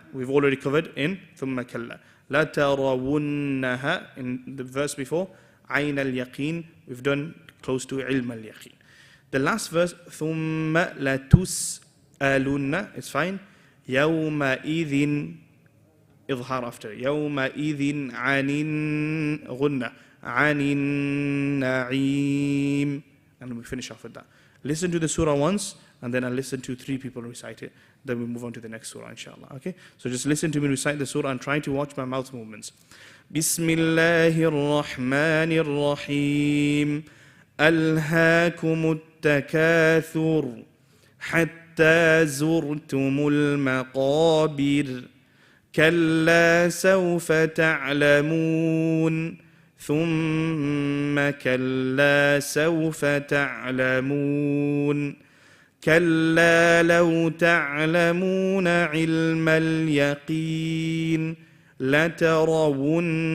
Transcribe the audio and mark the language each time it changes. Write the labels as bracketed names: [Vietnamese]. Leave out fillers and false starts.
[English] We've already covered in ثُمَّ كَلَّا. [Arabic] لَتَرَوُنَّهَا. [English] In the verse before. [Arabic] عَيْنَ الْيَقِينِ. [English] We've done close to [Arabic] عِلْمَ الْيَقِينِ. [English] The last verse. [Arabic] ثُمَّ لَتُسْأَلُنَّ. [English] It's fine. [Arabic] يومئذ إظهار [English] after [Arabic] يومئذ عن غنة عن النعيم. [English] And we finish off with that. Listen to the surah once and then I'll listen to 3 people recite it. Then we move on to the next surah inshallah. Okay, so just listen to me recite the surah and try to watch my mouth movements. [Arabic] بسم الله الرحمن الرحيم ألهاكم التكاثر حتى زرتم المقابر كلا سوف تعلمون ثم كلا سوف تعلمون كلا لو تعلمون علم اليقين لترون